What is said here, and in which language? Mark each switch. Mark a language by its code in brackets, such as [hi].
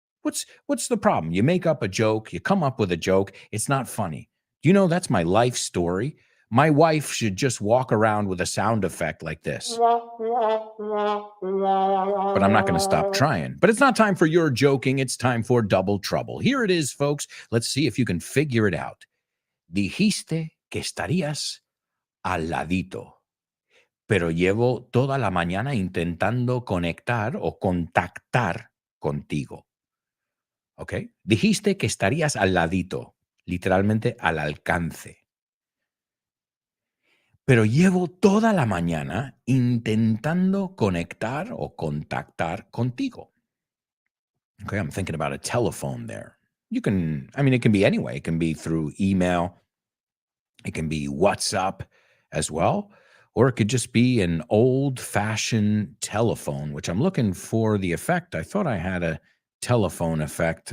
[en] What's the problem? You make up a joke, you come up with a joke, it's not funny. Do you know that's my life story? My wife should just walk around with a sound effect like this. But I'm not going to stop trying. But it's not time for your joking, it's time for Double Trouble. Here it is, folks. Let's see if you can figure it out. [es] Dijiste que estarías al ladito, pero llevo toda la mañana intentando conectar o contactar contigo. ¿Ok? Dijiste que estarías al ladito, literalmente al alcance. Pero llevo toda la mañana intentando conectar o contactar contigo. [en] Okay, I'm thinking about a telephone there. You can, I mean, it can be anyway. It can be through email. It can be WhatsApp as well. Or it could just be an old-fashioned telephone, which I'm looking for the effect. I thought I had a telephone effect.